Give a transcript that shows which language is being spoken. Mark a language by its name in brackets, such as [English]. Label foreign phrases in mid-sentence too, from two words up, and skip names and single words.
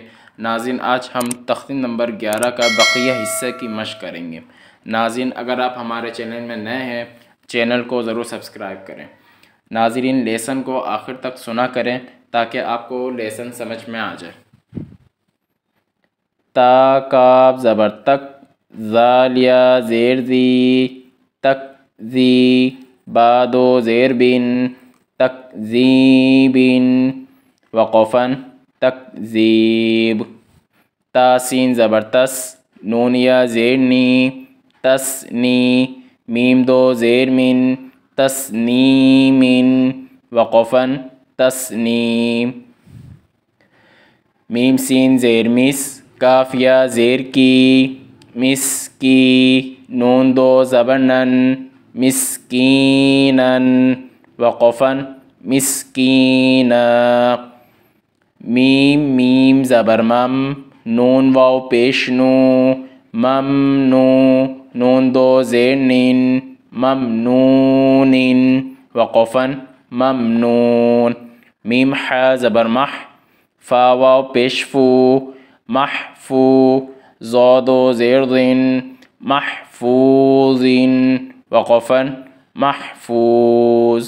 [Urdu] ناظرین، آج ہم تختی نمبر 11 کا بقیہ حصے کی مشق کریں گے۔ ناظرین، اگر آپ ہمارے چینل میں نئے ہیں، چینل کو ضرور سبسکرائب کریں۔ ناظرین، لیسن کو آخر تک سنا کریں تاکہ آپ کو لیسن سمجھ میں آ جائے۔ تا کاف زبر تک، زالیا زیر زی، تک زی، بادو زیر بن، تک زی بن، وقفن تکذیب۔ تاسین زبر تس، نون یا زیر نی، تس نی، میم دو زیر من، تسنیمن، وقفن تسنیم۔ میم سین زیر مس، کاف یا زیر کی، مس کی، نون دو زبر نن، مسکینن، وقفن مسکینا۔ میم زبر مم، نون واو پیش نو، ممنو، نون دو زیر نن، ممنون، وقفن ممنون۔ میم ح زبر مح، فا واو پیش فو، محفو، زاد و زیر ضن، محفوظ، وقفن محفوظ۔